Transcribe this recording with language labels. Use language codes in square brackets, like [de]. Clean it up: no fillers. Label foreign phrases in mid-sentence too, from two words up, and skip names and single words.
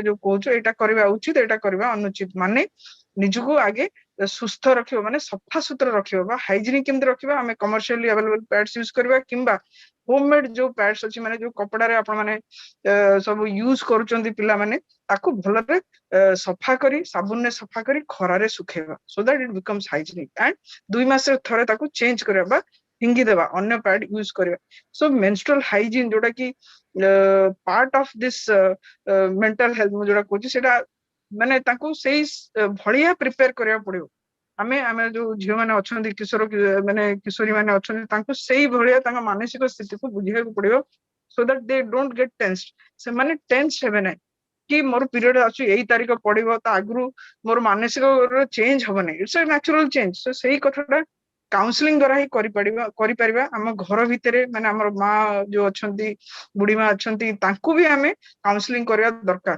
[or] ଯୋଉ କହୁଛୁ ଏଇଟା କରିବା ଉଚିତ ଏଇଟା କରିବା ଅନୁଚିତ, ମାନେ ନିଜକୁ ଆଗେ ସୁସ୍ଥ ରଖିବ ମାନେ ସଫାସୁତୁରା ରଖିବ ବା ହାଇଜିନିକ କେମିତି ରଖିବା, ଆମେ [en] commercially available pads use [or] କରିବା କିମ୍ବା ହୋମମେଡ ଯୋଉ ପ୍ୟାଡ୍ସ ଅଛି ମାନେ ଯୋଉ କପଡାରେ ଆପଣ ମାନେ ସବୁ ୟୁଜ କରୁଛନ୍ତି ପିଲାମାନେ ତାକୁ ଭଲରେ ସଫା କରି ସାବୁନରେ ସଫା କରି ଖରାରେ ଶୁଖେଇବା [en] so that it becomes hygienic [or] and 2 ମାସରେ ଥରେ ତାକୁ ଚେଞ୍ଜ କରିବା ବା ଫିଙ୍ଗି ଦେବା ଅନ୍ୟ [en] pad use [or] କରିବା। [en] so menstrual hygiene [or] ଯୋଉଟା କି [en] part of this mental health [or] ମୁଁ ଯୋଉଟା କହୁଛି ସେଟା ମାନେ ତାଙ୍କୁ ସେଇ ଭଳିଆ ପ୍ରିପେୟାର କରିବାକୁ ପଡିବ। ଆମେ ଯୋଉ ଝିଅ ମାନେ ଅଛନ୍ତି କିଶୋର ମାନେ କିଶୋରୀ ମାନେ ଅଛନ୍ତି ତାଙ୍କୁ ସେଇ ଭଳିଆ ତାଙ୍କ ମାନସିକ ସ୍ଥିତିକୁ ବୁଝିବାକୁ ପଡିବ [en] so that they don't get tensed। [or] ସେମାନେ ଟେନ୍ସ ହେବେ ନାହିଁ କି ମୋର ପିରିୟଡ ଅଛି ଏଇ ତାରିଖ ପଡିବ ତା ଆଗରୁ ମୋର ମାନସିକ ଚେଞ୍ଜ ହବନି, [en] it's a natural change. [or] ସୋ ସେଇ କଥାଟା କାଉନସିଲିଂ ଦ୍ୱାରା ହିଁ କରିପାରିବା। ଆମ ଘର ଭିତରେ ମାନେ ଆମର ମା ଯୋଉ ଅଛନ୍ତି ବୁଢୀ ମା ଅଛନ୍ତି ତାଙ୍କୁ ବି ଆମେ କାଉନସିଲିଂ କରିବା ଦରକାର।